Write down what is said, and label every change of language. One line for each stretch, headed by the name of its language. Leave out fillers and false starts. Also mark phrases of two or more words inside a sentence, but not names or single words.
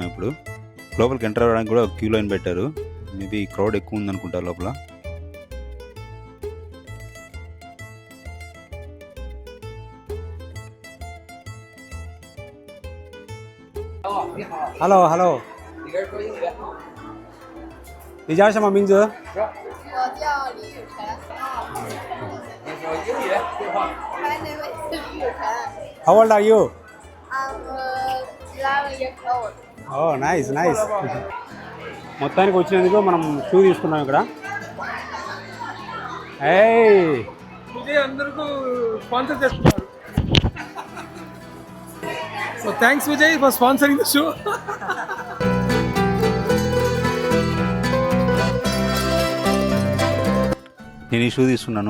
Telugu: ఇప్పుడు లోపలికి ఎంటర్ అవ్వడానికి కూడా
English: queue line
Telugu: పెట్టారు.
English: maybe crowd
Telugu: ఎక్కువ ఉందనుకుంటారు లోపల.
English: Hello, hello。
Chinese: 你叫什么名字？我叫李雨辰。
English: My name is
Chinese: 李雨辰。
English: How old are you? I'm 11 years old. Oh, nice, nice.
Telugu: మొత్తానికి వచ్చినందుకు మనం షూ తీసుకున్నాం ఇక్కడ. ఏయ్ విజయ్ అందరికీ స్పాన్సర్ చేస్తున్నారు.
English: so thanks Vijay for sponsoring the show.
Telugu: నేను ఈ షూ తీసుకున్నాను.